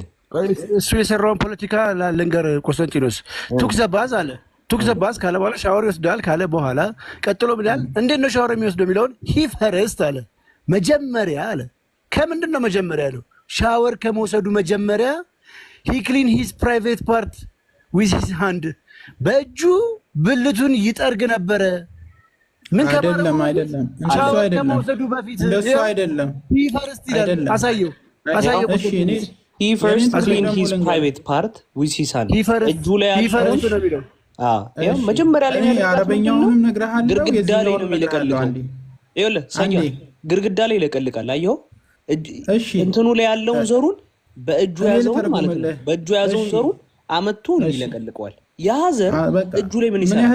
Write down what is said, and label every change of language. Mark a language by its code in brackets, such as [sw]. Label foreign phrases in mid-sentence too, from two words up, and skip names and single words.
[am] እሱ የሰራውን ፖለቲካ ልንገር። ቆስጠንጢኖስ [en] took the bath [am] አለ። [en] took the bath [am] ካለ በኋላ ሻወር ይወስዳል ካለ በኋላ ቀጥሎ ምን ያህል እንዴት ነው ሻወር የሚወስደው የሚለውን [en] he first [am] አለ። መጀመሪያ አለ። ከምንድን ነው መጀመሪያ ያለው? ሻወር ከመውሰዱ መጀመሪያ [en] he clean his private part with his hand፣ [am] በእጁ ብልቱን ይጠርግ ነበረ። ምን አይደለም አይደለም እንደሱ አይደለም ከመውሰዱ በፊት እንደሱ አይደለም [en] he first [am] ይላል አሳየው እሺ እኔ [en] he first cleaned his private part with his hand [am] እጁ ላይ ያለው ያው መጀመሪያ ላይ አረበኛውንም ነግረሃለሁ ግርግዳ ላይ ነው የሚለቀልቀው ይኸውልህ ሰያ ግርግዳ ላይ ይለቀልቃል አየኸው እንትኑ ላይ ያለውን ዘሩን በእጁ ያዘውን ማለት ነው በእጁ ያዘውን ዘሩን አመጡ ይለቀልቀዋል ያ ዘር እጁ ላይ ምን ይሰራል?